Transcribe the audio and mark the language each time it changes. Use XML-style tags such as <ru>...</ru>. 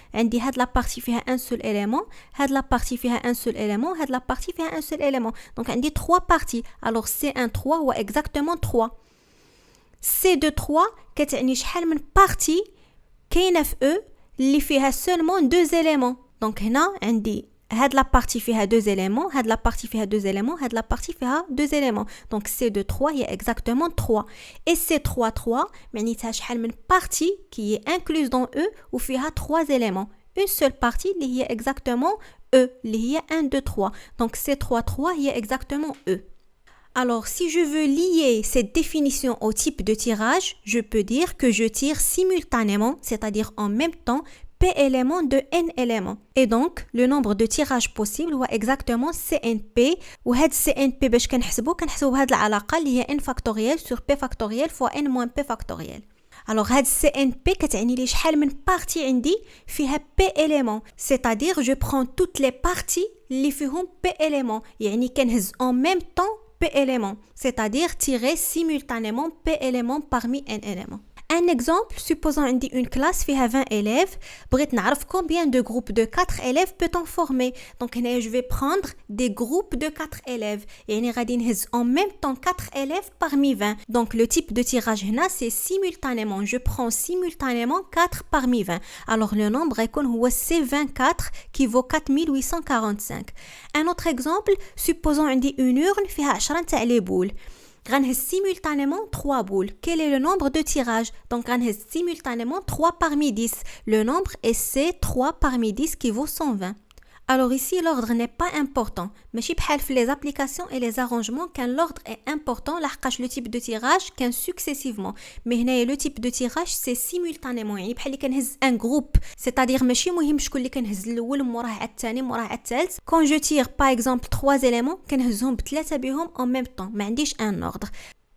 <ar>عندي هاد لا بارتي فيها ان سول اليمون، هاد لا بارتي فيها ان سول اليمون، هاد لا بارتي فيها ان سول اليمون. دونك عندي 3 بارتي. الوغ سي ان 3 هو اكزاكتومون 3. سي دو 3 كتعني شحال من بارتي كاينه في او اللي فيها سولمون 2 اليمون. دونك هنا عندي هاد</ar> <fr>la partie</fr> <ar>فيها</ar> <fr>2 éléments,</fr> <ar>هاد la partie فيها 2 éléments, هاد la partie فيها 2 éléments.</ar> <fr>Donc C de 3</fr> <ar>هي</ar> <fr>exactement 3. Et C3 3</fr> <ar>معناتها شحال من</ar> <fr>partie qui est incluse dans E</fr> <ar>وفيها</ar> <fr>3 éléments. Une seule partie</fr> <ar>اللي هي</ar> <fr>exactement E اللي هي 1, 2, 3. Donc C3 3 هي exactement E. Alors, si je veux lier cette définition au type de tirage, je peux dire que je tire simultanément, c'est-à-dire en même temps, P éléments de N éléments. Et donc, le nombre de tirages possibles</fr> <ar>هو</ar> <fr>exactement CNP.</fr> <ar>وهاد CNP باش كنحسبو بهاد العلاقة اللي هي</ar> <fr>N factoriel sur P factoriel fois N moins P factoriel. Alors,</fr> <ar>هاد CNP كتعني لي شحال من بارتي عندي فيها</ar> <fr>P éléments. C'est-à-dire, je prends toutes les parties</fr> <ar>اللي فيهم</ar> <fr>P éléments.</fr> <ar>يعني كنهز</ar> <fr>en même temps P éléments. C'est-à-dire, tirer simultanément P éléments parmi N éléments. Un exemple, supposons</fr> <ar>عندي</ar> <fr>une classe</fr> <ar>فيها</ar> <fr>20 élèves,</fr> <ar>بغيت نعرف</ar> <fr>combien de groupes de 4 élèves peut-on former. Donc</fr> <ar>هنا</ar> <fr>je vais prendre des groupes de 4 élèves.</fr> <ar>يعني غادي نهز</ar> <fr>en même temps 4 élèves parmi 20. Donc le type de tirage</fr> <ar>هنا</ar> <fr>c'est simultanément. Je prends simultanément 4 parmi 20. Alors le nombre</fr> <ar>يكون هو</ar> <fr>C24 qui vaut 4845. Un autre exemple, supposons</fr> <ar>عندي</ar> <fr>une urne</fr> <ar>فيها 10 تاع</ar> <fr>les boules.</fr> <ar>غنهز</ar> <fr>simultanément 3 boules. Quel est le nombre de tirages? Donc</fr> <ar>غنهز</ar> <fr>simultanément 3 parmi 10. Le nombre est C3 parmi 10 qui vaut 120. Alors ici, l'ordre n'est pas important.</fr> <ar>ماشي بحال في</ar> <fr>les applications et les arrangements quand l'ordre est important</fr> <ar>لحقاش</ar> <fr>le type de tirage كان successivement. Mais</fr> <ar>هنايا</ar> <fr>le type de tirage c'est simultanément.</fr> <ar>يعني بحال اللي كنهز</ar> <fr>un groupe. C'est-à-dire</fr> <ar>ماشي مهم شكون اللي كنهز الاول موراه على الثاني موراه على الثالث.</ar> <fr>Quand je tire par exemple 3 éléments</fr> <ar>كنهزهم بثلاثه بهم</ar> <fr>en même temps.</fr> <ar>ما عنديش</ar> <fr>un ordre.</fr>